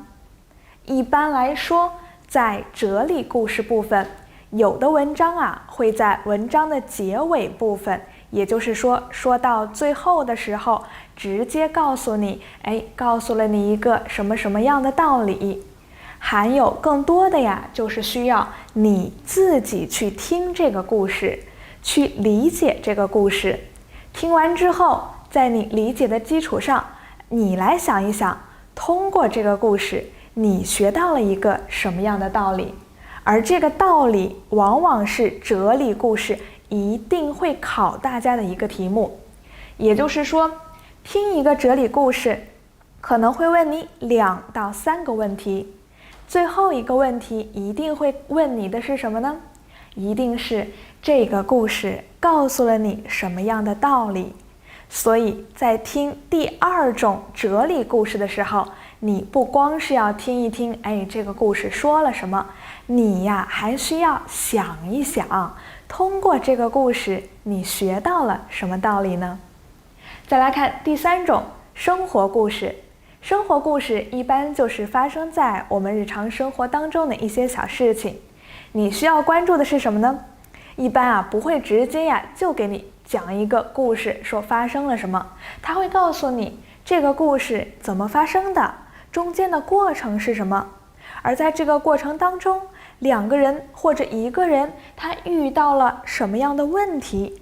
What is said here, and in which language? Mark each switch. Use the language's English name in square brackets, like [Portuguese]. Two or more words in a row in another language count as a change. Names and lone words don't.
[Chinese] 一般來說，在哲理故事部分，有的文章會在文章的結尾部分，也就是說到最後的時候，直接告訴你，告訴了你一個什麼什麼樣的道理。還有更多的就是需要你自己去聽這個故事，去理解這個故事。聽完之後，在你理解的基礎上，你來想一想，通過這個故事，你學到了一個什麼樣的道理？而這個道理往往是哲理故事一定會考大家的一個題目。也就是說，聽一個哲理故事，可能會問你2到3個問題。最後一個問題一定會問你的是什麼呢？一定是這個故事告訴了你什麼樣的道理。所以在聽第2種哲理故事的時候，你不光是要聽一聽，這個故事說了什麼，你還需要想一想，通過這個故事你學到了什麼道理呢？再來看第3種生活故事。生活故事一般就是發生在我們日常生活當中的一些小事情，你需要關注的是什麼呢？一般不會直接就給你講一個故事說發生了什麼，他會告訴你這個故事怎麼發生的，中間的過程是什麼，而在這個過程當中，2個人或者1個人他遇到了什麼樣的問題。